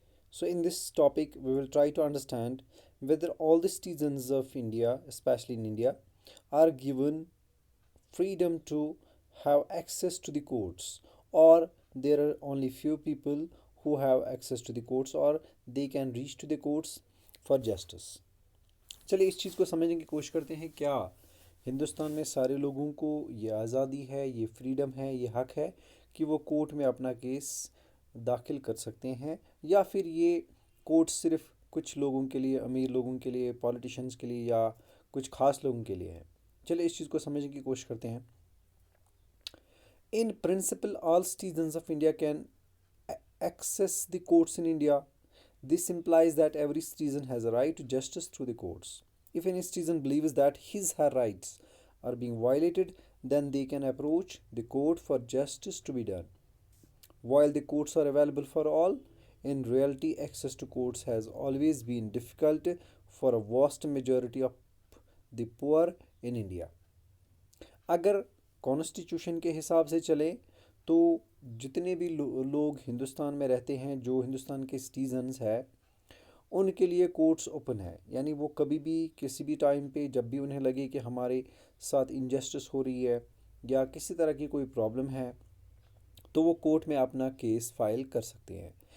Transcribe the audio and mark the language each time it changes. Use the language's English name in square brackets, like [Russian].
[English] So, in this topic, we will try to understand whether all the citizens of India, especially in India, are given freedom to have access to the courts, or there are only few people who have access to the courts, or they can reach to the courts for justice. [Urdu] چلیے اس چیز کو سمجھنے کی کوشش کرتے ہیں. کیا ہندوستان میں سارے لوگوں کو یہ آزادی ہے، یہ فریڈم ہے، یہ حق ہے کہ وہ کورٹ میں اپنا کیس داخل کر سکتے ہیں، یا پھر یہ کورٹ صرف کچھ لوگوں کے لیے، امیر لوگوں کے لیے، پولیٹیشنز کے لیے، یا کچھ خاص لوگوں کے لیے ہے؟ چلیے اس چیز کو سمجھنے کی کوشش کرتے ہیں. [English] In principle all citizens of India can access the courts in India. This implies that every citizen has a right to justice through the courts. If any citizen believes that her rights are being violated, then they can approach the court for justice to be done. While the courts are available for all, in reality, access to courts has always been difficult for a vast majority of the poor in India. [Urdu] اگر constitution کے حساب سے چلیں تو جتنے بھی لوگ ہندوستان میں رہتے ہیں، جو ہندوستان کے سٹیزنز ہیں، ان کے لیے کورٹس اوپن ہے. یعنی وہ کبھی بھی کسی بھی ٹائم پہ جب بھی انہیں لگے کہ ہمارے ساتھ انجسٹس ہو رہی ہے یا کسی طرح کی کوئی پرابلم ہے، تو وہ کورٹ میں اپنا کیس فائل کر سکتے ہیں.